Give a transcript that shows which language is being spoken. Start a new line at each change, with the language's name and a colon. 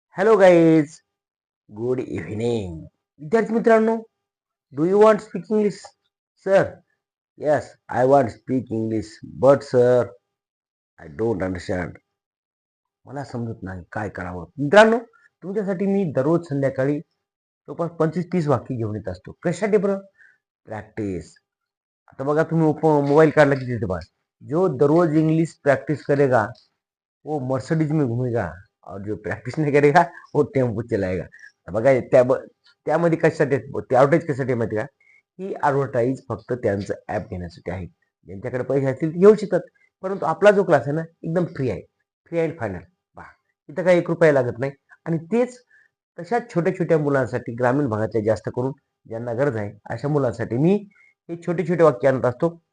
English: Hello guys, good evening.
Marathi: विद्यार्थी मित्रांनो,
English: Do you want speak English? Sir, yes, I want speak English, but sir, I don't understand.
Marathi: मला समजत नाही काय करावं. मित्रांनो, तुमच्यासाठी मी दररोज संध्याकाळी जवळपास 25-30 वाक्य घेऊन येत असतो. कशासाठी बरं? प्रॅक्टिस. आता बघा, तुम्ही मोबाईल काढला की तिथे बघा,
Hindi: जो दररोज इंग्लिश प्रैक्टिस करेगा वो मर्सिडीज में घूमेगा और जो प्रैक्टिस नहीं करेगा वो टेम्पो चलाएगा.
Marathi: बघा त्यामध्ये कशासाठी ॲडव्हर्टाईज कशासाठी माहिती का? ही ॲडव्हर्टाईज फक्त त्यांचं ॲप घेण्यासाठी आहे. ज्यांच्याकडे पैसे असतील ते घेऊ शकतात. परंतु आपला जो क्लास आहे ना, एकदम फ्री आहे.
English: Free and final.
Marathi: पहा, इथं काही 1 रुपया लागत नाही. आणि तेच तशाच छोट्या छोट्या मुलांसाठी, ग्रामीण भागातल्या जास्त करून ज्यांना गरज आहे अशा मुलांसाठी मी हे छोटे छोटे वाक्य आणत असतो.